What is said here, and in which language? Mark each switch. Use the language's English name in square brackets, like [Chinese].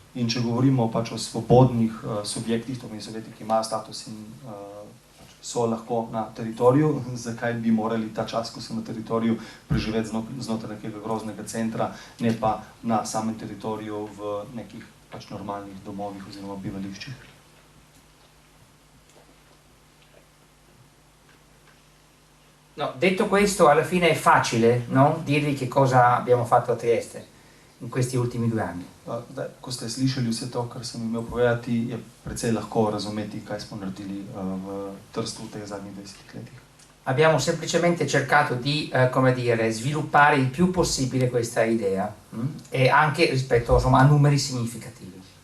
[Slovenian] In če govorimo pač o svobodnih subjektih, to pomeni subjekti, ki imajo status in so lahko na teritoriju, zakaj bi morali ta čas, ko so na teritoriju, preživeti znotraj nekega groznega centra, ne pa na samem teritoriju v nekih pač normalnih domovih oziroma bivališčih. [Italian] No, detto questo, alla fine è facile, no? Dirvi che cosa abbiamo fatto a Trieste in questi ultimi 2 anni. [Slovenian] Ko ste slišali vse to, kar sem imel povedati, je precej lahko razumeti, kaj smo naredili v Trstu v teh zadnjih 20 letih. [Italian] Abbiamo semplicemente cercato di, come dire, sviluppare il più possibile questa idea e anche rispetto, insomma, a numeri significativi.